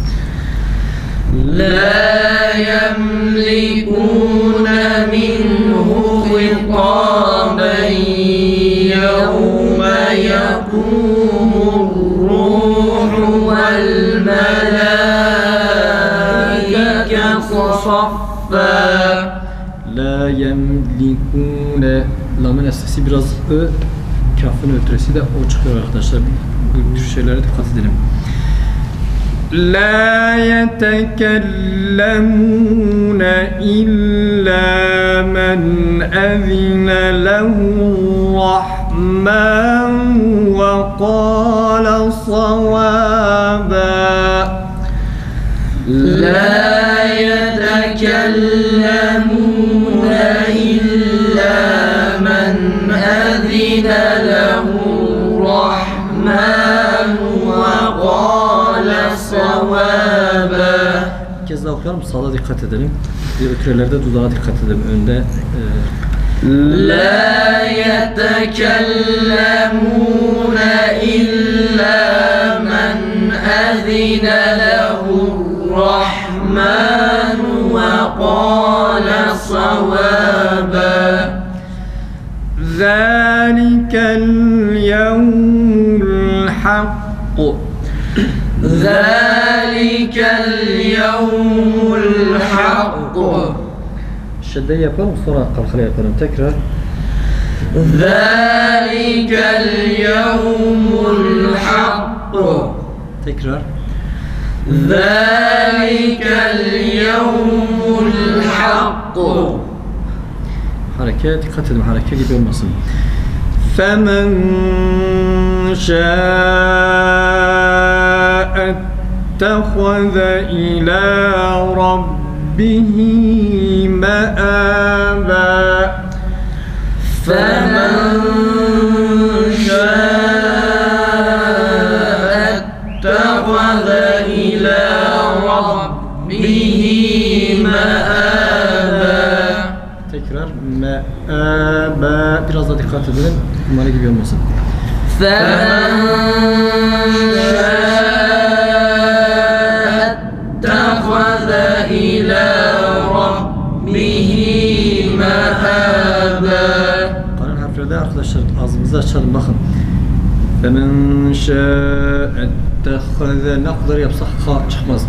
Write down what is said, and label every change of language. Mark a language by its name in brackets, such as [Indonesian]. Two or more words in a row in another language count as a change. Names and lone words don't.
[Arabic] لا يملكون منه خطابا يوم يقوم الروح والملائكة صفا لا يملكون [Turkish] Lamın sesi biraz ö, kafın ötüresi de o çıkıyor arkadaşlar. Bu tür şeylere dikkat edelim. [Arabic] لا يتكلمون إلا من أذن له الرحمن وقال صوابا لا يتكلمون إلا من أذن له الرحمن وقال صوابا [Turkish] Bir kez daha okuyalım. Sağda dikkat edelim. Ötürelerde dudağa dikkat edelim. Önde [Arabic] لا يتكلمون إلا من أذن له الرحمن وقال صوابا ذلك اليوم الحق ذلك اليوم الحق [Turkish] şeddeyi yapalım sonra kalkale yapalım. Tekrar. [Arabic] ذلك اليوم الحق [Turkish] Tekrar. [Arabic] ذلك اليوم الحق [Turkish] Hareket dikkat edin. Hareket gibi olmasın. [Arabic] فمن شاء اتخذ إلى ربه مآبا فمن شاء اتخذ إلى ربه مآبا [Turkish] Tekrar. Me'aba. Biraz da dikkat edelim. Numara gibi olmasın. [Arabic] فمن شاء اتخذ إلى ربه مآبا [Turkish] Kalan harflerde arkadaşlar ağzımızı açalım bakın. [Arabic] فمن شاء اتخذ [Turkish] ne kadar yapsak ha çıkmaz.